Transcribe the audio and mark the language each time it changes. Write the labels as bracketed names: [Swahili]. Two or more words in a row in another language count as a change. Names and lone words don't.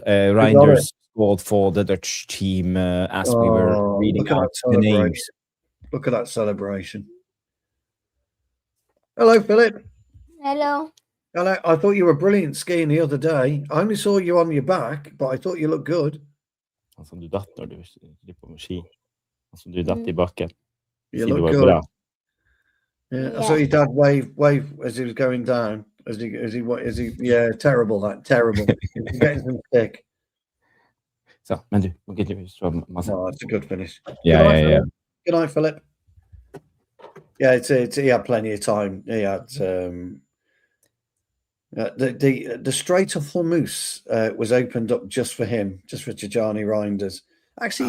[English] Reijnders scored for the Dutch team as we were reading out the names. Look at that celebration. Hello, Philip. Hello. Hello. I thought you were brilliant skiing the other day. I only saw you on your back, but I thought you looked good. [Norwegian] Som du datt når du på med ski. Som du datt I bakken. [English] You look good. Bra. Yeah, I saw your dad wave as he was going down. Is he? Yeah, terrible. Terrible. He's getting some stick. So, [Norwegian] men du, må ikke [English] No, it's a good finish. Yeah. Good night, Philip. Yeah, he had plenty of time. He had the Strait of Hormuz was opened up just for him, just for Tijjani Reijnders. Actually,